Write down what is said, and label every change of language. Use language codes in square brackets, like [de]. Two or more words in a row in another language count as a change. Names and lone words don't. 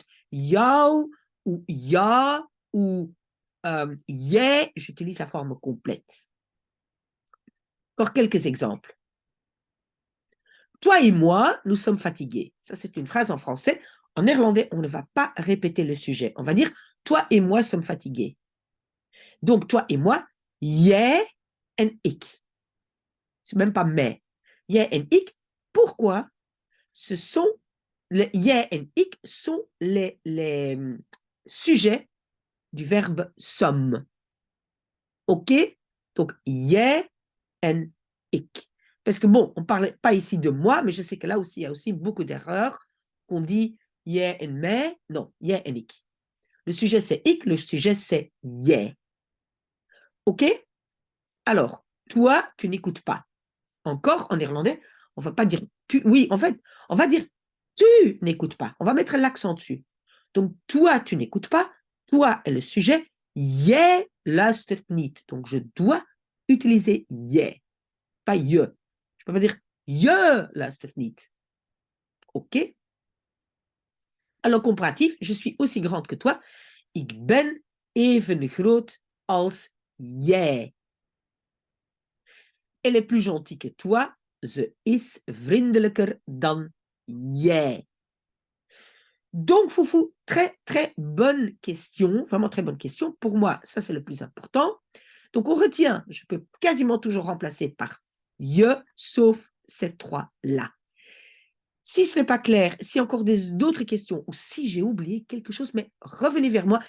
[fr] Jou ou ja ou je, j'utilise la forme complète. Encore quelques exemples. Toi et moi, nous sommes fatigués. Ça, c'est une phrase en français. En néerlandais, on ne va pas répéter le sujet. On va dire, toi et moi sommes fatigués. Donc, toi et moi, [nl] jij en ik. [fr] C'est même pas mais. [nl] Jij en ik. [fr] Pourquoi? Ce sont, [nl] jij en ik [fr] sont les sujets du verbe som. OK? Donc, [nl] jij en ik. [fr] Parce que bon, on ne parle pas ici de moi, mais je sais que là aussi, il y a aussi beaucoup d'erreurs qu'on dit [nl] jij en mij. Non, jij en ik. [fr] Le sujet, c'est ik, le sujet, c'est jij. OK? Alors, toi, tu n'écoutes pas. Encore, en néerlandais, on ne va pas dire tu. Oui, en fait, on va dire tu n'écoutes pas. On va mettre l'accent dessus. Donc, toi, tu n'écoutes pas. Toi est le sujet. [nl] Jij luistert niet. [fr] Donc, je dois utiliser jij, pas je. Je ne peux pas dire [nl] je luistert niet. [fr] OK? Alors, comparatif, je suis aussi grande que toi. [nl] Ik ben even groot als jij. [fr] Elle est plus gentille que toi. [nl] Ze is vriendelijker dan jij. [fr] Donc, Foufou, très, très bonne question. Vraiment très bonne question. Pour moi, ça, c'est le plus important. Donc, on retient, je peux quasiment toujours remplacer par je, sauf ces trois-là. Si ce n'est pas clair, s'il y a encore d'autres questions ou si j'ai oublié quelque chose, mais revenez vers moi.